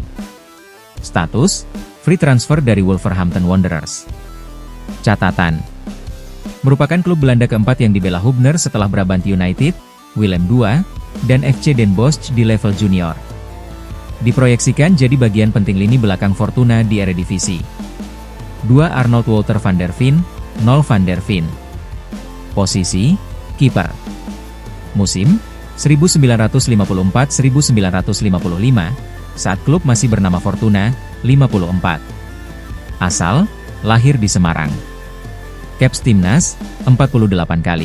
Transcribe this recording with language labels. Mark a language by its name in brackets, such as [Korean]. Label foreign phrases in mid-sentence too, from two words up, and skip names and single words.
[Indonesian] Status, [English] free transfer [Indonesian] dari Wolverhampton Wanderers. Catatan, merupakan klub Belanda keempat yang dibela Hubner setelah Brabant United, Willem II, dan FC Den Bosch di level junior. Diproyeksikan jadi bagian penting lini belakang Fortuna di Eredivisie. 2. Arnold Wouter van der Veen, 0 van der Veen. Posisi, kiper. Musim, 1954-1955, saat klub masih bernama Fortuna, 54. Asal, lahir di Semarang. Caps Timnas, 48 kali.